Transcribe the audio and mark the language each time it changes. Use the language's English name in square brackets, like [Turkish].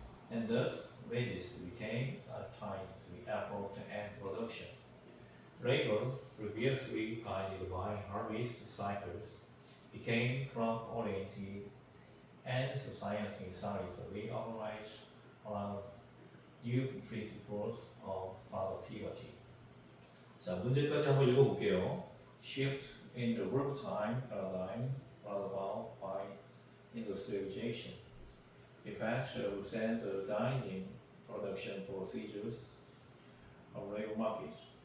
[English] And thus, wages became tied to the effort and production. Labor, previously guided by harvest cycles, became crop-oriented, and society started to reorganize around new principles of productivity. [Korean] 자, 문제까지 한번 읽어볼게요. [English] Shift in the work time paradigm brought about by industrialization. Effects of standardizing production procedures on labor markets.